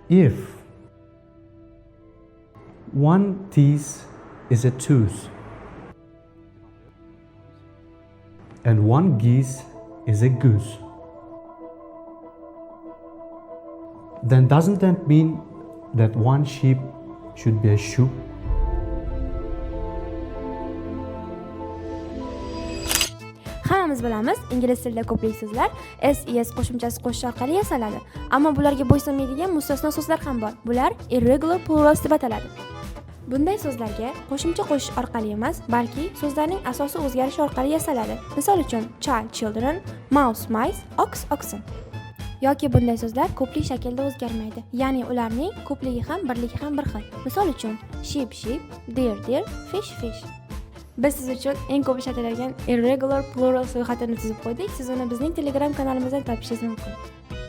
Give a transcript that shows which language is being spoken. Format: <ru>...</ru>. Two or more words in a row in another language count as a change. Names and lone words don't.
<en>If one teeth is a tooth and one geese is a goose, then doesn't that mean that one sheep should be a shoe?</en> <uz>Hammamiz bilamiz, ingliz tilida ko'plik so'zlar SES qo'shimchasi qo'shish orqali yasaladi. Ammo bularga bo'ysunmaydigan mustasno so'zlar ham bor. Bular</uz> <en>irregular plurals</en> <uz>deb ataladi. Bunday so'zlarga qo'shimcha qo'shish orqali emas, balki so'zlarning asosi o'zgarishi orqali yasaladi. Misol uchun,</uz> <en>child children, mouse mice, ox oxen.</en> <uz>Yoki bunday so'zlar ko'plik shaklda o'zgarmaydi. Ya'ni ularning ko'pligi ham birligi ham bir xil. Misol uchun,</uz> <en>sheep sheep, deer deer, fish fish.</en> <uz>Biz siz uchun eng ko'p ishlatiladigan</uz> <en>irregular plural</en> <uz>ro'yxatini tuzib qo'ydik. Siz uni bizning Telegram kanalimizdan topishingiz mumkin.</uz>